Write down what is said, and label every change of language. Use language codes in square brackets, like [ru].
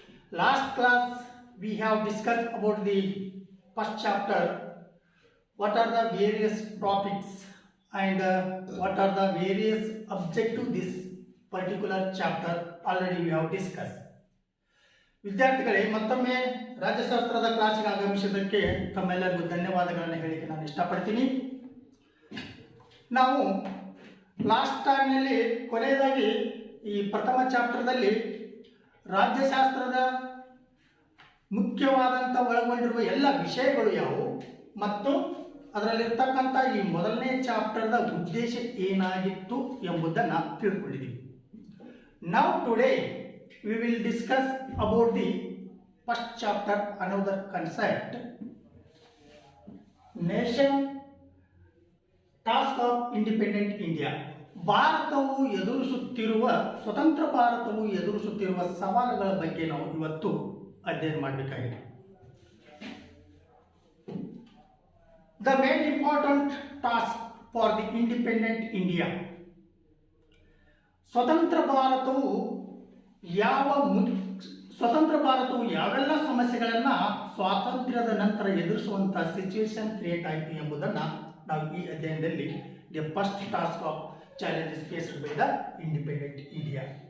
[en] Last class we have discussed about the first chapter, what are the various topics and what are the various objectives this particular chapter already we have discussed. [kn] ವಿದ್ಯಾರ್ಥಿಗಳೇ ಮತ್ತೊಮ್ಮೆ ರಾಜ್ಯಶಾಸ್ತ್ರದ ಕ್ಲಾಸಿಗೆ ಆಗಮಿಸಿದ್ದಕ್ಕೆ ತಮ್ಮೆಲ್ಲರಿಗೂ ಧನ್ಯವಾದಗಳನ್ನು ಹೇಳಲಿಕ್ಕೆ ನಾನು ಇಷ್ಟಪಡ್ತೀನಿ. ನಾವು ಲಾಸ್ಟ್ ಟೈಮ್ನಲ್ಲಿ ಕೊನೆಯದಾಗಿ ಈ ಪ್ರಥಮ ಚಾಪ್ಟರ್ದಲ್ಲಿ ರಾಜ್ಯಶಾಸ್ತ್ರದ ಮುಖ್ಯವಾದಂಥ ಒಳಗೊಂಡಿರುವ ಎಲ್ಲ ವಿಷಯಗಳು ಯಾವುವು ಮತ್ತು ಅದರಲ್ಲಿರ್ತಕ್ಕಂಥ ಈ ಮೊದಲನೇ ಚಾಪ್ಟರ್ದ ಉದ್ದೇಶ ಏನಾಗಿತ್ತು ಎಂಬುದನ್ನು ತಿಳ್ಕೊಂಡಿದ್ದೀವಿ. [en] Now today we will discuss about the first chapter, another concept, nation task of independent India. [kn] ಭಾರತವು ಎದುರಿಸುತ್ತಿರುವ ಸ್ವತಂತ್ರ ಭಾರತವು ಎದುರಿಸುತ್ತಿರುವ ಸವಾಲುಗಳ ಬಗ್ಗೆ ನಾವು ಇವತ್ತು ಅಧ್ಯಯನ ಮಾಡಬೇಕಾಗಿದೆ. [en] The main important task for the independent India. [kn] ಸ್ವತಂತ್ರ ಭಾರತವು ಯಾವೆಲ್ಲ ಸಮಸ್ಯೆಗಳನ್ನು ಸ್ವಾತಂತ್ರ್ಯದ ನಂತರ ಎದುರಿಸುವಂತಹ ಸಿಚುವೇಶನ್ ಕ್ರಿಯೇಟ್ ಆಯಿತು ಎಂಬುದನ್ನು ನಾವು ಈ ಅಧ್ಯಯನದಲ್ಲಿ [en] The first task of challenges faced by the independent India.